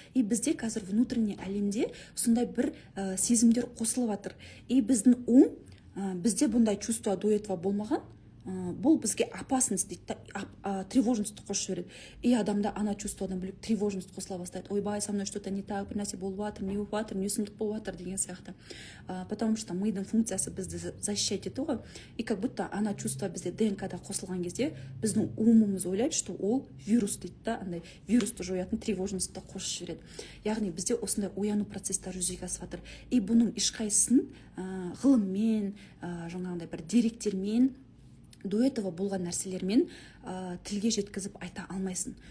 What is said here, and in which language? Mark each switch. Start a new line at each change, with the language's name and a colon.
Kazakh: И бізде қазір внутренний әлемде сондай бір сезімдер қосылып жатыр. И біздің бізде бұндай
Russian: чувство до этого
Kazakh: болмаған, бұл бізге опасность дейді, тревожность қосып жібереді. И адамда ана чувстводан бөлек тревожность қосыла бастайды. Ойбай,
Russian: со мной что-то не так,
Kazakh: бір нәрсе болып жатыр, не болып жатыр, не сұмдық болып жатыр деген сияқты.
Russian: Потому что
Kazakh: мидың функциясы бізді защищать ету ғой.
Russian: И как будто
Kazakh: ана чувство бізде ДНК-да қосылған кезде біздің умымыз ойлайды, что ол вирус дейді да, андай вирусты жоятын тревожностьті қосып жібереді. Яғни бізде осындай ояну процестер жүзеге асып жатыр. И бұның ешқайсысын ғылыммен, жаңағындай бір деректермен,
Russian: до этого
Kazakh: болған нәрселермен тілге жеткізіп айта алмайсың.